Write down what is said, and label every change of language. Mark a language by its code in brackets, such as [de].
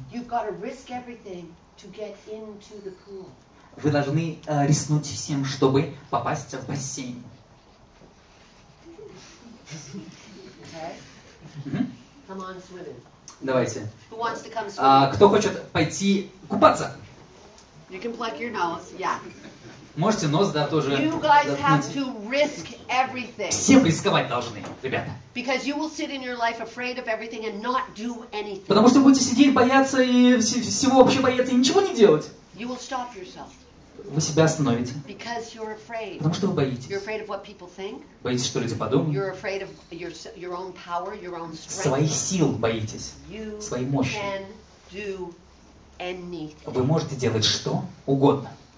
[en] You've got to risk everything to get into the pool. [ru] Вы должны рискнуть всем, чтобы попасть в бассейн. [en] Okay? Мгм. Come on swimming. [ru] Давайте. [en] Who wants to come swimming? [ru] Кто хочет пойти купаться? [en] You can plug your nose. Yeah. [ru] Можете нос, да, тоже [en] You guys have [ru] заткнуть. [en] to risk everything. [ru] Все рисковать должны, ребята. [en] Because you will sit in your life afraid of everything and not do anything. [ru] Потому что вы будете сидеть, бояться и всего вообще бояться и ничего не делать. [en] You will stop yourself. [ru] Вы себя остановите. [en] Because you're afraid. [ru] Потому что вы боитесь. [en] You're afraid of what people think. [ru] Боитесь, что люди подумают. [en] You're afraid of your own power, your own [ru] Своих [en] strength. [ru] сил боитесь. [en] You [ru] Своей мощи. [en] can do anything. [ru] Вы можете делать что угодно.